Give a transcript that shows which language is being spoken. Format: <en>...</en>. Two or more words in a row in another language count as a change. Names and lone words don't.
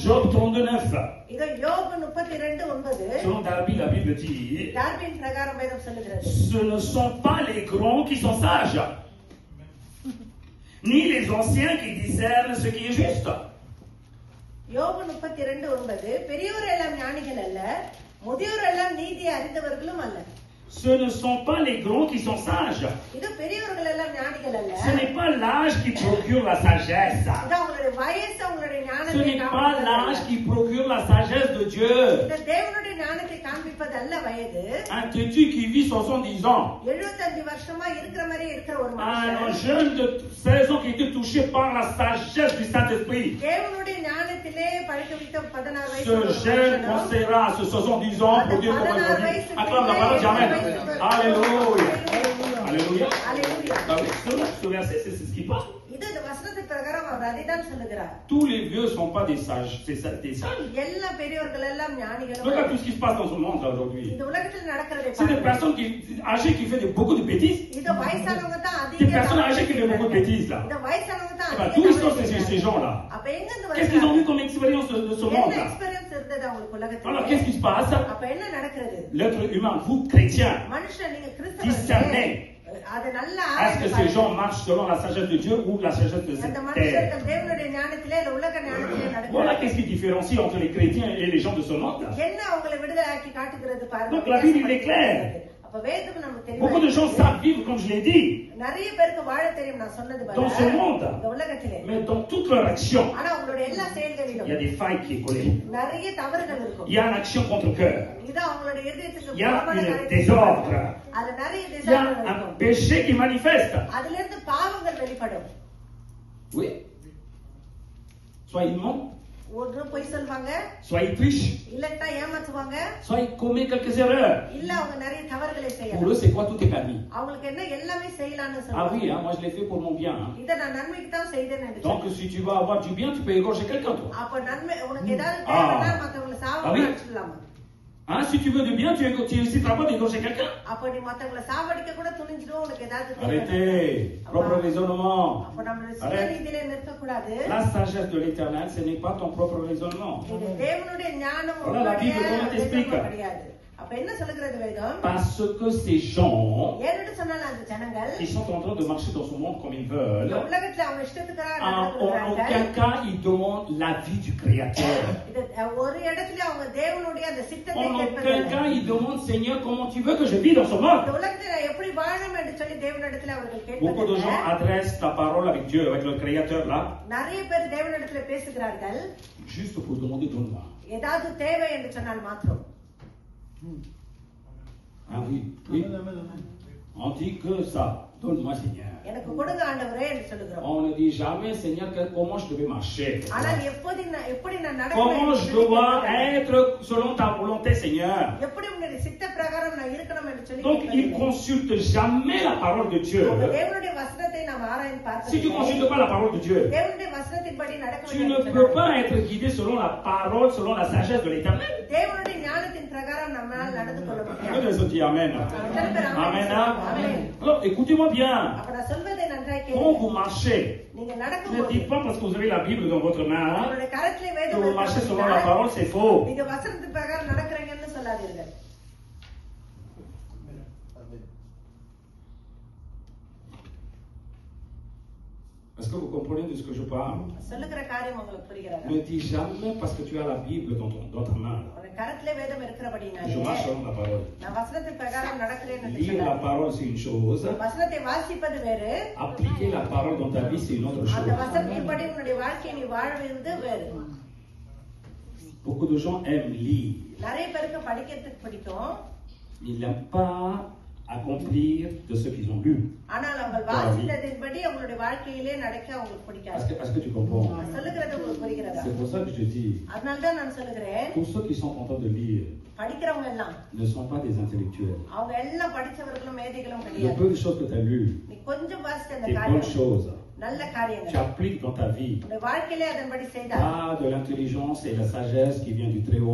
<fr>Job 39.</fr> <ta>இதோ யோபு 32:9</ta> <fr>Selon Darby, la Bible dit,</fr> <ta>டார்வின் பிரகாரம் வேதம் சொல்லுகிறது.</ta> <fr>ce ne sont pas les grands qui sont sages, ni les anciens qui discernent ce qui est juste.</fr> <ta>யோபு 32:9 பெரியோர் எல்லாம் ஞானிகள் அல்ல, முதியோர் எல்லாம் நீதியை அறிந்தவர்களும் அல்ல.</ta> <fr>Ce ne sont pas les grands qui sont sages.</fr> <ta>இது பெரியவர்கள் எல்லாம் ஞானிகள் அல்ல.</ta> <fr>Ce n'est pas l'âge qui procure la sagesse.</fr> <ta>இது அவங்களுடைய வயசு அவங்களுடைய</ta> <fr>Ce</fr> <ta>ஞானத்தை</ta> <fr>n'est pas</fr> <ta>காண்பிப்பது</ta> <fr>l'âge</fr> <ta>அல்ல.</ta> <fr>qui procure la sagesse de Dieu.</fr> <ta>இந்த தேவனுடைய ஞானத்தை காண்பிப்பது அல்ல வயது.</ta> <fr>Un têtu qui vit 70 ans.</fr> <ta>75 வருஷமா இருக்கிற மாதிரி இருக்கிற ஒரு</ta> <fr>Un</fr> <ta>மனுஷன்</ta> <fr>jeune de 16 ans qui était touché par la sagesse du Saint-Esprit.</fr> <ta>தேவனுடைய ஞானத்திலே பழக்க வைத்த 16 வயசு</ta> <fr>Ce</fr> <ta>ஒரு</ta> <fr>jeune</fr> <ta>மனுஷனும்</ta> <fr>conseillera à ce 70 ans pour dire comment il va vivre. Acclame la parole, Amen. Alléluia. Alléluia.</fr> <ta>அல்லேலூயா.</ta> <fr>Ah oui, ce verset, c'est ce qui parle.</fr> <ta>இது இந்த வசனத்துக்கு பிரகாரம் அவர் அதைதான் சொல்லுகிறார்.</ta> <fr>Tous les vieux ne sont pas des sages, c'est ça, des sages.</fr> <ta>எல்லா பெரியவர்கள் எல்லாம் ஞானிகள்.</ta> <fr>Regarde tout ce qui se passe dans ce monde là aujourd'hui.</fr> <ta>இந்த உலகத்தில் நடக்கிறதை</ta> <fr>C'est des personnes âgées qui font beaucoup de bêtises.</fr> <ta>இது வயசானவங்க தான் அதிக.</ta> <fr>Des personnes âgées qui font beaucoup de bêtises là.</fr> <ta>இந்த வயசானவங்க தான் அதிக.</ta> <fr>D'où ils sont ces gens là?</fr> <ta>அப்ப எங்க இருந்து</ta> <fr>Qu'est-ce qu'ils ont vu comme expérience de ce monde</fr> <ta>என்ன</ta> <fr>là?</fr> <ta>எக்ஸ்பீரியன்ஸ் இருந்தது அவங்களுக்கு உலகத்துல?</ta> <fr>Alors qu'est-ce qui se passe?</fr> <ta>அப்ப என்ன நடக்கிறது?</ta> <fr>L'être humain, vous chrétiens,</fr> <ta>மனுஷன் நீங்க</ta> <fr>discernez.</fr> <ta>அது நல்ல</ta> <fr>Est-ce que ces gens marchent selon la sagesse de Dieu ou la sagesse de cette</fr> <ta>அந்த</ta> <fr>terre?</fr> <ta>மனுஷர்கள் தேவனுடைய ஞானத்திலே இல்ல உலக ஞானத்திலே</ta> <fr>Voilà</fr> <ta>நடக்கிறது.</ta> <fr>qu'est-ce qui différencie entre les chrétiens et les gens de ce monde là.</fr> <ta>என்ன அவங்களை விடுதலையாக்கி காட்டுகிறது பாருங்க.</ta> <fr>Donc la Bible est claire.</fr> <ta>அப்ப வேதம் நமக்கு தெரியும்.</ta> <fr>Beaucoup de gens savent vivre comme je l'ai dit.</fr> <ta>நிறைய பேருக்கு வாழ தெரியும் நான் சொன்னது பாருங்க.</ta> <fr>Dans ce monde.</fr> <ta>இந்த உலகத்திலே.</ta> <fr>Mais dans toute leur action,</fr> <ta>ஆனா அவங்களுடைய எல்லா செயல்களிலும்</ta> <fr>il y a des failles qui est collées.</fr> <ta>நிறைய தவறுகள் இருக்கும்.</ta> <fr>Il y a une action contre cœur.</fr> <ta>இது அவங்களுடைய இதயத்துக்கு</ta> <fr>Il y a un désordre.</fr> <ta>அது நிறைய</ta> <fr>Il y a</fr> <ta>டிசாஸ்டர்</ta> <fr>un</fr> <ta>இருக்கும்.</ta> <fr>péché qui manifeste.</fr> <ta>அதில இருந்து பாவங்கள் வெளிப்படும்.</ta> <fr>Oui. Soit ils mentent,</fr> <ta>ஒன்று பொய் சொல்வாங்க,</ta> <fr>soit ils trichent,</fr> <ta>இல்லன்னா ஏமாத்துவாங்க,</ta> <fr>soit ils commettent quelques erreurs.</fr> <ta>இல்ல அவங்க நிறைய தவறுகளை</ta> <fr>Pour</fr> <ta>செய்யலாம்.</ta> <fr>eux, c'est quoi? Tout est permis.</fr> <ta>அவங்களுக்கு என்ன எல்லாமே செய்யலாம்னு</ta> <fr>Ah</fr> <ta>சொல்றாங்க.</ta> <fr>oui, hein, moi je l'ai fait pour mon bien. Hein.</fr> <ta>இத நான் நன்மைக்கு தான் செய்தேன்னு</ta> <fr>Donc</fr> <ta>நினைச்சேன்.</ta> <fr>si tu veux avoir du bien, tu peux égorger quelqu'un toi.</fr> <ta>அப்ப நன்மை உனக்கு ஏதாவது தேவைன்னா மத்தவங்களை சாவடிக்க அடிச்சிடலாமா?</ta> <fr>Hein, si tu veux du bien, tu n'hésiteras pas d'égorger quelqu'un.</fr> <ta>அப்ப நீ மத்தவங்களை சாவடிக்க கூட துணிஞ்சிடும் உனக்கு ஏதாவது தேவை.</ta> <fr>Arrêtez, propre raisonnement.</fr> <ta>அப்ப நம்மளுடைய சுயநீதியிலே நிற்க கூடாது.</ta> <fr>La sagesse de l'Éternel, ce n'est pas ton propre raisonnement.</fr> <ta>இது தேவனுடைய ஞானம்</ta> <fr>Voilà la Bible, comment t'explique?</fr> <ta>கிடையாது. அப்ப என்ன சொல்லுகிறது வேதம்?</ta> <fr>Parce que ces gens,</fr> <ta>ஏன்னு சொன்னால அந்த ஜனங்கள்</ta> <fr>ils sont en train de marcher dans ce monde comme ils</fr> <ta>இந்த</ta> <fr>veulent.</fr> <ta>உலகத்துல அவங்க இஷ்டத்துக்காக</ta> <fr>En</fr> <ta>நடந்துக்கிறாங்க.</ta> <fr>aucun cas, ils demandent l'avis du Créateur.</fr> <ta>இது ஒரு இடத்துல அவங்க தேவனுடைய அந்த சித்தத்தை</ta> <fr>En aucun</fr> <ta>கேட்பதில்லை.</ta> <fr>cas, ils demandent, Seigneur, comment tu veux que je vis dans ce monde?</fr> <ta>இந்த உலகத்துல எப்படி வாழணும் என்று சொல்லி தேவனிடத்துல அவர்கள்</ta> <fr>Beaucoup de gens</fr> <ta>கேட்பதில்லை.</ta> <fr>adressent la parole avec Dieu, avec le Créateur là,</fr> <ta>நிறைய பேர் தேவனிடத்துல பேசுகிறார்கள்</ta> <fr>juste pour demander donne-moi.</fr> <ta>ஏதாவது தேவை என்று சொன்னால் மாத்திரம்.</ta> <fr>Ah oui, oui. On dit que ça, donne-moi Seigneur.</fr> <ta>எனக்கு கொடுங்க ஆண்டவரே என்று சொல்லுகிறோம்.</ta> <fr>On ne dit jamais, Seigneur, comment je devais marcher.</fr> <ta>ஆனால் எப்படி நான் நடக்க</ta> <fr>Comment je dois être selon ta volonté, Seigneur.</fr> <ta>எப்படி உங்களுடைய சித்த பிரகாரம் நான் இருக்கணும் என்று சொல்லி</ta> <fr>Donc, il ne consulte jamais la parole de Dieu.</fr> <ta>தேவனுடைய வசனத்தை நாம் ஆராய்ந்து பார்க்க</ta> <fr>Si tu ne consultes pas la parole de Dieu,</fr> <ta>தேவனுடைய வசனத்தின்படி நடக்க</ta> <fr>tu ne peux pas être guidé selon la parole, selon la sagesse de l'Éternel.</fr> <ta>தேவனுடைய ஞானத்தின் பிரகாரம் நம்மால் நடந்து கொள்ள முடியாது.</ta> <fr>Je dis Amen. Amen. Alors, écoutez-moi bien.</fr> <ta>அப்ப நான் சொல்வதை நன்றாய்</ta> <fr>Quand</fr> <ta>கேளுங்க.</ta> <fr>vous marchez,</fr> <ta>நீங்க</ta> <fr>ne</fr> <ta>நடக்கும்போது</ta> <fr>dites pas parce que vous avez la Bible dans votre main, hein,</fr> <ta>உங்களுடைய கரத்திலே</ta> <fr>que</fr> <ta>வேதம்</ta> <fr>vous marchez selon la</fr> <ta>இருக்கிறது.</ta> <fr>parole, c'est faux.</fr> <ta>நீங்க வசனத்தின் பிரகாரம் நடக்கிறீங்கன்னு சொல்லாதீர்கள்.</ta> <fr>Est-ce que vous comprenez de ce que je parle?</fr> <ta>சொல்லுகிற காரியம் உங்களுக்கு புரிகிறதா?</ta> <fr>Ne dis jamais parce que tu as la Bible dans ta main.</fr> <ta>உங்களுடைய கரத்திலே வேதம் இருக்கிறபடினாலே</ta> <fr>Je marche selon la parole.</fr> <ta>நான் வசனத்தின் பிரகாரம் நடக்கிறேன் என்று</ta> <fr>Lire la</fr> <ta>சொல்லாதீர்கள்.</ta> <fr>parole, c'est une chose.</fr> <ta>வசனத்தை வாசிப்பது வேறு,</ta> <fr>Appliquer la parole dans ta vie, c'est une autre</fr> <ta>அந்த</ta> <fr>chose.</fr> <ta>வசனத்தின்படி உன்னுடைய வாழ்க்கையை நீ வாழ்வது வேறு.</ta> <fr>Beaucoup de gens aiment lire.</fr> <ta>நிறைய பேருக்கு படிக்கிறதுக்கு பிடிக்கும்,</ta> <fr>Ils n'aiment pas accomplir de ce qu'ils ont lu.</fr> <ta>ஆனால் அவங்க வாசித்ததின்படி அவங்களுடைய வாழ்க்கையிலே நடக்க அவங்களுக்கு பிடிக்காது.</ta> <fr>Est-ce que tu comprends?</fr> <ta>நான் சொல்லுகிறது உங்களுக்கு புரிகிறதா?</ta> <fr>C'est pour ça que je te dis,</fr> <ta>அதனால தான் நான் சொல்லுகிறேன்,</ta> <fr>tous ceux qui sont en train de lire</fr> <ta>படிக்கிறவங்க எல்லாம்</ta> <fr>ne sont pas des intellectuels.</fr> <ta>அவங்க எல்லாம் படிச்சவர்களும் மேதைகளும்</ta> <fr>Le</fr> <ta>கிடையாது.</ta> <fr>peu de choses que tu as lues,</fr> <ta>நீ கொஞ்சம் வாசித்த அந்த</ta> <fr>des bonnes</fr> <ta>காரியம்</ta> <fr>choses,</fr> <ta>நல்ல</ta> <fr>tu</fr> <ta>காரியங்கள்</ta> <fr>appliques dans ta vie.</fr> <ta>உன்னுடைய வாழ்க்கையிலே அதன்படி செய்தால்</ta> <fr>Pas de l'intelligence et la sagesse qui vient du Très-Haut.</fr>